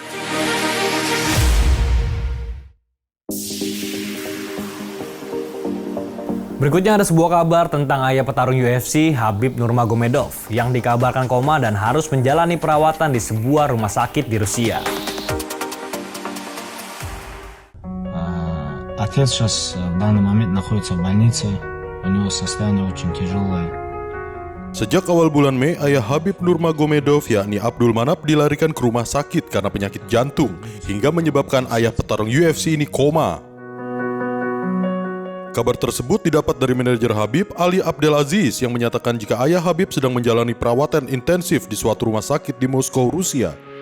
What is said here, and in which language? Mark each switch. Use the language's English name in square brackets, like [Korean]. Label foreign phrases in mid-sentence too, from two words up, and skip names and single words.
[Indonesian] Berikutnya ada sebuah kabar tentang ayah petarung UFC Khabib Nurmagomedov yang dikabarkan koma dan harus menjalani perawatan di sebuah rumah sakit di Rusia. [Russian] Отец сейчас в данный момент находится в больнице. У него состояние очень тяжелое. [Indonesian] Sejak awal bulan Mei, ayah Khabib Nurmagomedov yakni Abdul Manap dilarikan ke rumah sakit karena penyakit jantung hingga menyebabkan ayah petarung UFC ini koma. Kabar tersebut didapat dari manajer Khabib, Ali Abdelaziz, yang menyatakan jika ayah Khabib sedang menjalani perawatan intensif di suatu rumah sakit di Moskow, Rusia.